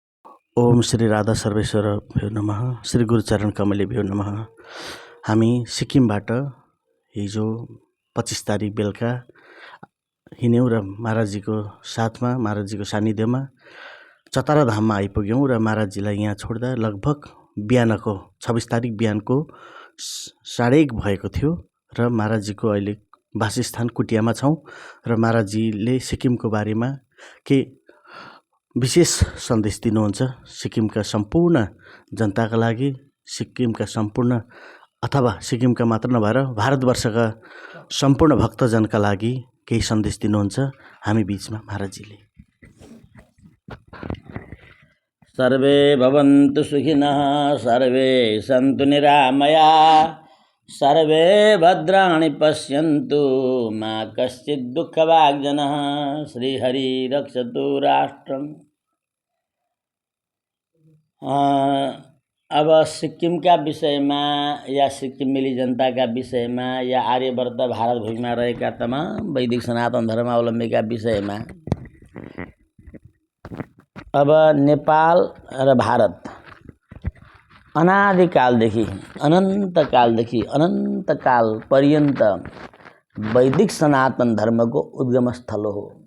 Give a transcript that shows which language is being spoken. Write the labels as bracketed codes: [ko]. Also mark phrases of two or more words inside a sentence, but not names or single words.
[sa] ओम श्री राधा सर्वेश्वरभ्यो नमः, श्री गुरुचरण कमलेभ्यो नमः। [ne] हामी सिक्किमबाट हिजो 25 तारिक बेलुका हिँड्यौँ र महाराजजीको साथमा, महाराजजीको सानिध्यमा चतारा धाममा आइपुग्यौँ र महाराजजीलाई यहाँ छोड्दा लगभग बिहानको 26 तारिक बिहानको 1:30 भएको थियो र महाराजजीको अहिले वासस्थान कुटियामा छौँ र महाराजजीले सिक्किमको बारेमा के विशेष सन्देश दिनुहुन्छ सिक्किमका सम्पूर्ण जनताका लागि, सिक्किमका सम्पूर्ण अथवा सिक्किमका मात्र नभएर भारतवर्षका सम्पूर्ण भक्तजनका लागि केही सन्देश दिनुहुन्छ हामी बीचमा महाराजजीले। [sa] सर्वे भवन्तु सुखिनः, सर्वे सन्तु निरामयाः, सर्वे भद्राणि पश्यन्तु मा कश्चित् दुःखभाग् जनः। श्रीहरि रक्षतु राष्ट्रम्। [ne] अब सिक्किम का विषयमा या सिक्किमेली जनता का विषयमा या आर्यवर्त भारत भूमिमा रहेका तमाम वैदिक सनातन धर्मावलम्बीका विषयमा अब नेपाल र भारत अनादिकालदेखि अनन्तकाल पर्यन्त वैदिक सनातन धर्मको उद्गम स्थल हो।